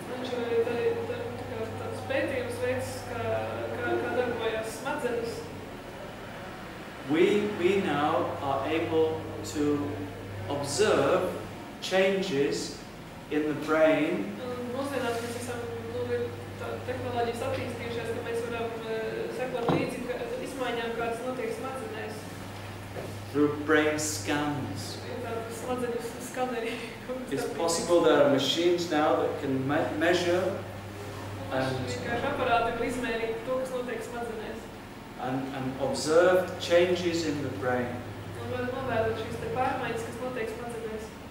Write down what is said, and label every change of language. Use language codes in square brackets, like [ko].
[lv] Viņš ir tāds pētījums veids, kā darbojās smadzenes. [en] now are able to observe changes in the brain [lv] Mūsdienās mēs esam tehnoloģijas attīstījušās, ka mēs varam sekot līdzi izmaiņām, kādas notiek smadzenēs. [en] through brain scans. [lv] Smadzeņu skaneri. [en] It's possible there are machines now that can measure [lv] Vienkārši aparāti var izmērīt to, kas notiek smadzenēs. [en] and observe changes in the brain. [lv] Un var novērot šīs te pārmaiņas, kas notiek smadzenēs.